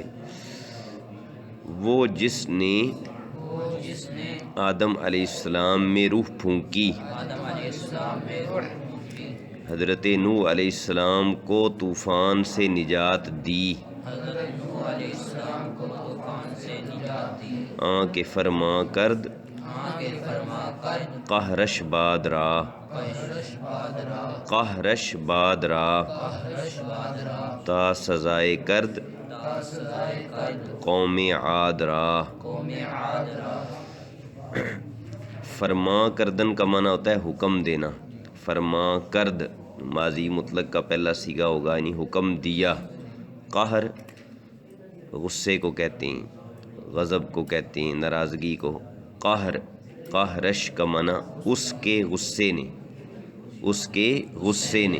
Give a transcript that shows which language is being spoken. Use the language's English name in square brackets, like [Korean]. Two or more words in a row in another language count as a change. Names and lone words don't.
[Urdu] وہ جس نے آدم علیہ السلام میں روح پھونکی، حضرت نوح علیہ السلام کو طوفان سے نجات دی۔ [Persian] آن کے فرما کرد قہرش باد را، قہرش باد را تا سزائے کرد قوم عاد را۔ فرما کردن [Urdu] کا معنی ہوتا ہے حکم دینا، [Persian] فرما کرد [Urdu] ماضی مطلق کا پہلا صیغہ ہوگا، یعنی حکم دیا۔ قہر غصے کو کہتے ہیں، غضب کو کہتے ہیں، ناراضگی کو۔ قہر، قہرش کا معنی اس کے غصے نے، اس کے غصے نے۔